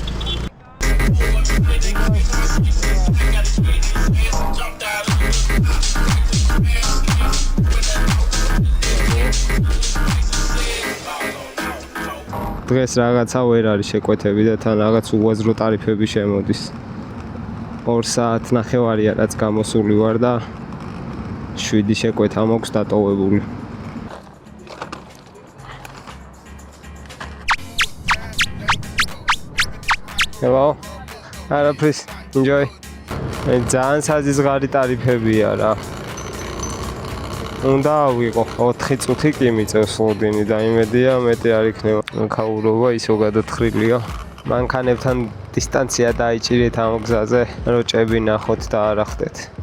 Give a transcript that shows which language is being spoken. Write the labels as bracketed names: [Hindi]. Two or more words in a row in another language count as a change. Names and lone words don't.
[Georgian] დღეს რაღაცა ვერ არის შეკვეთები და თან რაღაც უაზრო ტარიფები შემოდის. 2 საათი ნახევარია რაც გამოსული ვარ და 7 შეკვეთა მაქვს დატოვებული. [English] Hello. Hello, please. Enjoy. [Georgian] ძალიან საზღარი ტარიფებია რა. უნდა ვიყო 4 წუთი კი მიწევს ლოდინი და იმედია მეტი არ იქნება. ქაურობა ისო გადათხრილია. მანქანებთან დისტანცია დაიჭირეთ ამ გზაზე, რომ ჭები ნახოთ და არ ახდეთ.